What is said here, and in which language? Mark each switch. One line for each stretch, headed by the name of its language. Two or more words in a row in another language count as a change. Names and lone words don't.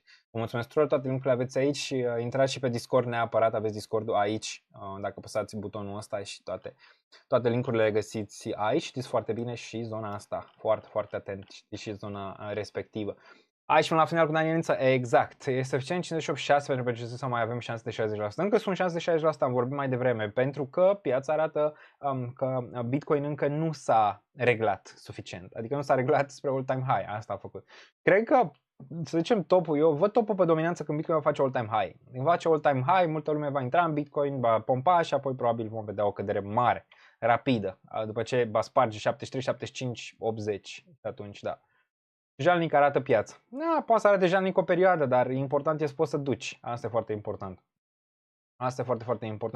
Romanian: Vă mulțumesc tuturor, toate linkurile aveți aici și intrați și pe Discord neapărat, aveți Discordul aici, dacă apăsați butonul ăsta și toate linkurile le găsiți aici, știți foarte bine și zona asta, foarte, foarte atent, știți și zona respectivă. Aici până la final cu Danielița, exact, e suficient 58,6 pentru că să mai avem șanse de 60%. Încă sunt șanse de 60%, am vorbit mai devreme, pentru că piața arată că Bitcoin încă nu s-a reglat suficient. Adică nu s-a reglat spre
English: all-time high,
Romanian: asta a făcut. Cred că, să zicem topul, eu văd topul pe dominanță când Bitcoin va face
English: all-time high.
Romanian: Când va face
English: all-time high,
Romanian: multă lume va intra în Bitcoin, va pompa și apoi probabil vom vedea o cădere mare, rapidă, după ce va sparge 73, 75, 80, atunci da. Jalnic arată piața. Da, poate să arate jalnic o perioadă, dar important este să poți să duci. Asta e foarte important. Asta e foarte, foarte important.